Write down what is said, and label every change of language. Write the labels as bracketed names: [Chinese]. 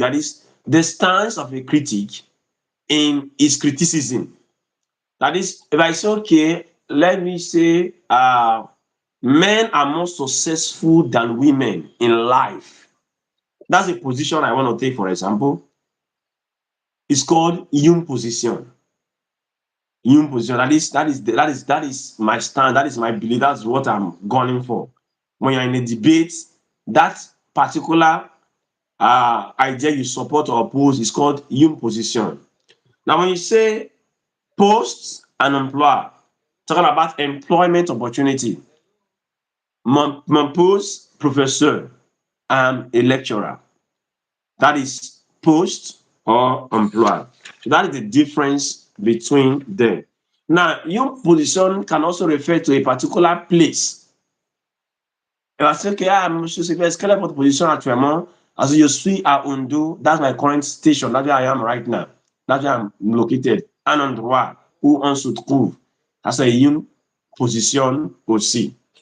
[English] That is the stance of a critic in his criticism. That is, if I say, okay, let me say, men are more successful than women in life. That's a position I want to take, for example. It's called une position. Une position. That is my stand. That is my belief. That's what I'm gunning for. When you're in a debate, that particular idea you support or oppose is called une position. Now, when you say post and employer, talking about employment opportunity. [French] Mon post, professeur, [English] I'm a lecturer. That is post or employer. So that is the difference between them. Now, your position can also refer to a particular place. [French] Elle va dire que monsieur Sylvestre, quelle est votre position actuellement? [English] As [French] je suis à Ondo, [English] that's my current station, that's where I am right now. That's where I'm located. [French] Un endroit où on se trouve. Ça, c'est une position aussi.